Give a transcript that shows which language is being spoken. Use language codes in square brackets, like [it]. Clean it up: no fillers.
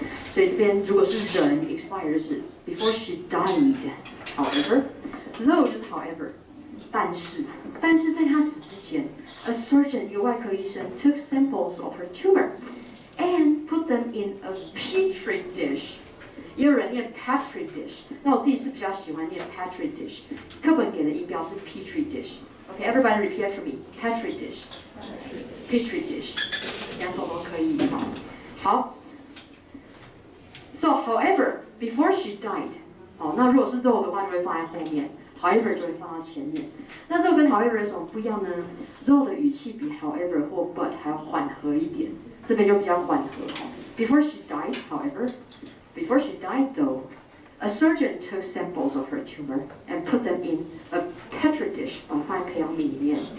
[zh] 所以这边如果是人 [en] expire 就是 before she died。 However，though 就是 however， [zh] 但是在她死之前 [en] ，a surgeon [zh] 一个外科医生 [en] took samples of her tumor and put them in a petri dish。 [zh] 也有人念 petri dish， 那我自己是比较喜欢念 petri dish。课本给的音标是 [en] petri dish。OK，everybody repeat after me。 petri dish，petri dish， [zh] 两种都可以。好。 [en] So however, before she died， [zh] 好，那如果是though的话，就会放在后面 ，however 就会放在前面。那though跟 however 有什么不一样呢 ？though 的语气比 however 或 but 还要缓和一点，这边就比较缓和。 [en] Before she died, however。Before she died, though, a surgeon took samples of her tumor and put them in a petri dish， [zh] 把它放在培养皿里面。